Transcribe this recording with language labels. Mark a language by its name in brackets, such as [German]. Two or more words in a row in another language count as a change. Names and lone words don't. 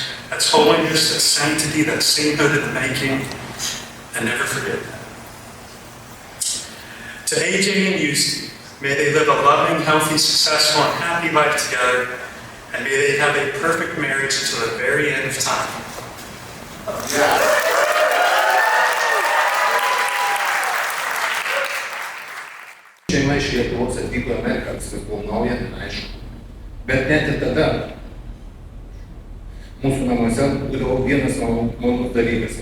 [English] That's holiness, that's sanctity, that's sainthood in the making. And never forget that. To AJ and UC, may they live a loving, healthy, successful, and happy life together. And may they have a perfect marriage until the very end of time. [Lithuanian] Šeima iš Lietuvos atvyko į Ameriką, viskas buvo nauja, aišku. Bet net ir tada mūsų namuose būdavo vienas malonus dalykas.